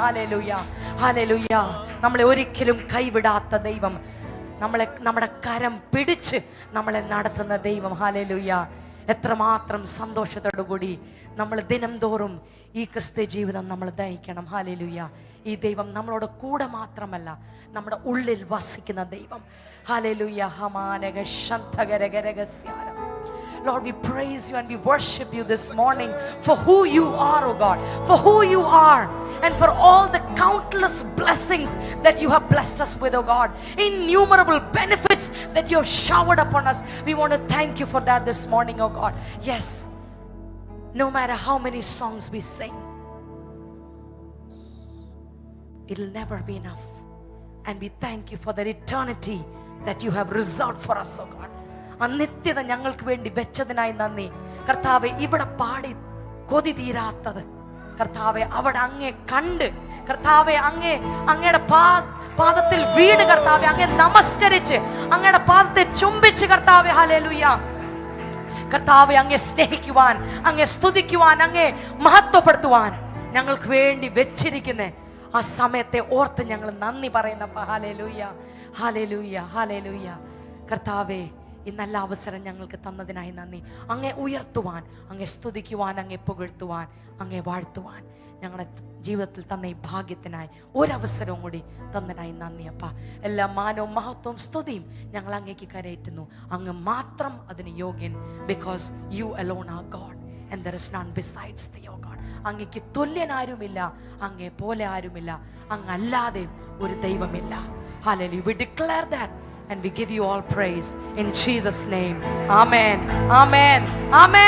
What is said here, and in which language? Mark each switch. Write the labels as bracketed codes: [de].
[ml] Hallelujah, hallelujah. നമ്മളെ ഒരിക്കലും കൈവിടാത്ത ദൈവം, നമ്മുടെ കരം പിടിച്ച് നമ്മളെ നടത്തുന്ന ദൈവം. ഹല്ലേലൂയ. എത്രമാത്രം സന്തോഷത്തോടു കൂടി നമ്മൾ ദിനം തോറും ഈ ക്രിസ്ത്യ ജീവിതം നമ്മൾ നയിക്കണം. ഹല്ലേലൂയ. ഈ ദൈവം നമ്മളോട് കൂടെ മാത്രമല്ല, നമ്മുടെ ഉള്ളിൽ വസിക്കുന്ന ദൈവം. Hallelujah. ഹമാനഗ ശന്തഗരഗരഗസ്യാരം. [en] Lord, we praise you and we worship you this morning for who you are, oh God, for who you are, and for all the countless blessings that you have blessed us with, oh God. Innumerable benefits that you have showered upon us. We want to thank you for that this morning, oh God. Yes, no matter how many songs we sing, it'll never be enough. And we thank you for that eternity that you have reserved for us, oh God. [ml] ആ നിത്യത ഞങ്ങൾക്ക് വേണ്ടി വെച്ചതിനായി നന്ദി കർത്താവെ. ഇവിടെ പാടി കൊതി തീരാത്തത് കർത്താവെ, അവിടെ അങ്ങേ കണ്ട് കർത്താവെ, അങ്ങയുടെ പാദത്തിൽ വീണ് കർത്താവെ, അങ്ങേ നമസ്കരിച്ച് അങ്ങയുടെ പാദത്തെ ചുംബിച്ച് കർത്താവെ, ഹല്ലേലൂയ, കർത്താവെ, അങ്ങേ സ്നേഹിക്കുവാൻ, അങ്ങേ സ്തുതിക്കുവാൻ, അങ്ങേ മഹത്വപ്പെടുത്തുവാൻ ഞങ്ങൾക്ക് വേണ്ടി വെച്ചിരിക്കുന്ന ആ സമയത്തെ ഓർത്ത് ഞങ്ങൾ നന്ദി പറയുന്നപ്പ. Hallelujah, hallelujah, hallelujah. കർത്താവെ, ഈ നല്ല അവസരം ഞങ്ങൾക്ക് തന്നതിനായി നന്ദി. അങ്ങേ ഉയർത്തുവാൻ, അങ്ങേ സ്തുതിക്കുവാൻ, അങ്ങേ പുകഴ്ത്തുവാൻ, അങ്ങേ വാഴ്ത്തുവാൻ ഞങ്ങളുടെ ജീവിതത്തിൽ തന്ന ഈ ഭാഗ്യത്തിനായി ഒരവസരവും കൂടി തന്നതിനായി നന്ദി അപ്പ. എല്ലാ മാനവും മഹത്വവും സ്തുതിയും ഞങ്ങൾ അങ്ങേക്ക് കരയേറ്റുന്നു. അങ്ങ് മാത്രം അതിന് യോഗ്യൻ. [en] Because you alone are God and there is none besides thee O God. [ml] അങ്ങേക്ക് തുല്യനാരുമില്ല, അങ്ങേ പോലെ ആരുമില്ല, അങ്ങല്ലാതെ ഒരു ദൈവമില്ല. Hallelujah. [en] We declare that and we give you all praise in Jesus' name. Amen. Amen. Amen.